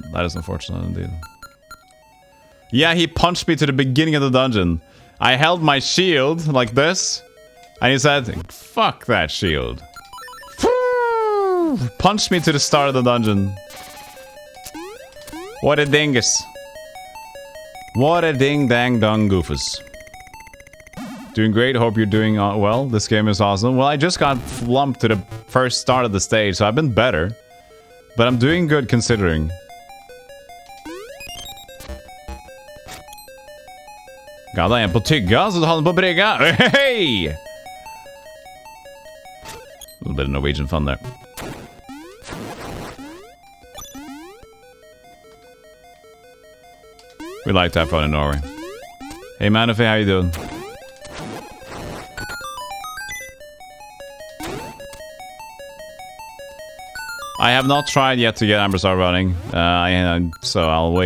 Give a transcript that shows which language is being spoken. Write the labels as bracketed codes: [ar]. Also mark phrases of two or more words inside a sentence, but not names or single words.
[en] That is unfortunate indeed. Yeah, he punched me to the beginning of the dungeon. I held my shield like this, and he said, "Fuck that shield." Punched me to the start of the dungeon. What a dingus. What a ding dang dong goofus. Doing great, hope you're doing well. This game is awesome. Well, I just got flumped to the first start of the stage, so I've been better. But I'm doing good considering. [no] Gadda en på tygga, så du har den på brygga. [en] Hey! A little bit of Norwegian fun there. We like to have fun in Norway. Hey, Manafay, how you doing? I have not tried yet to get Amber Star running, so I'll wait.